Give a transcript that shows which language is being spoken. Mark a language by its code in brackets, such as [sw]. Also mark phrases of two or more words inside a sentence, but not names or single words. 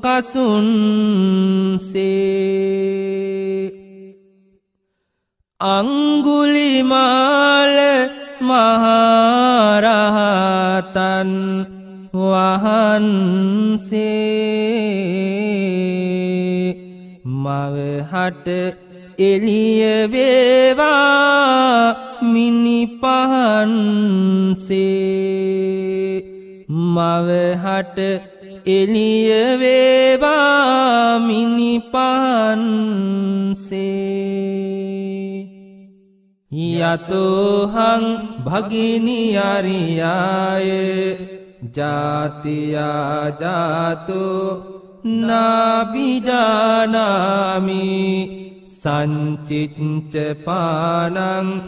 [si] කසුන්සේ අංගුලිමාල මහරහතන් වහන්සේ මවහට එළිය වේවා මිනි පහන්සේ මවහට එළිය වේවා මිනි පහන්සේ [pi] යතෝහං භගිනි අරියාය ජාතියා ජාතෝ නාබිජානාමි සංචිච්ච පානං